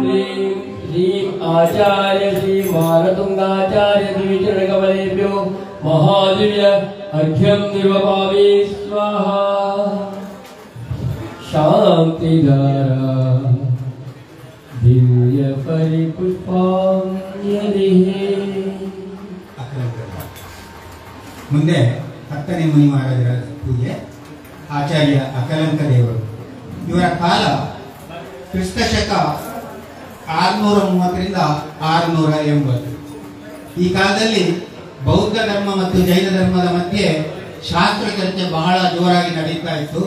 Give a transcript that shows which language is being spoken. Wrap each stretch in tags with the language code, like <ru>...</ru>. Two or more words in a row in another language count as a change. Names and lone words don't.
<sa>श्रीं आचार्य श्री मानतुंगाचार्य द्विचरणकमलेभ्यो महादिव्य अर्घ्यं निर्वपामि स्वाहा। शान्तिधारा दिव्य परिपुष्पाञ्जलिः।</sa> <kn>ಮುಂದೆ 10ನೇ ಮುನಿ ಮಹಾರಾಜರ ಪೂಜೆ. ಆಚಾರ್ಯ ಅಕಲಂಕ ದೇವರು. ಇವರ ಕಾಲ ಕ್ರಿಸ್ತಶಕ 630 680. ಈ ಕಾಲದಲ್ಲಿ ಬೌದ್ಧ ಧರ್ಮ ಮತ್ತು ಜೈನ ಧರ್ಮದ ಮಧ್ಯೆ ಶಾಸ್ತ್ರ ಚರ್ಚೆ ಬಹಳ ಜೋರಾಗಿ ನಡೀತಾ ಇತ್ತು.</kn>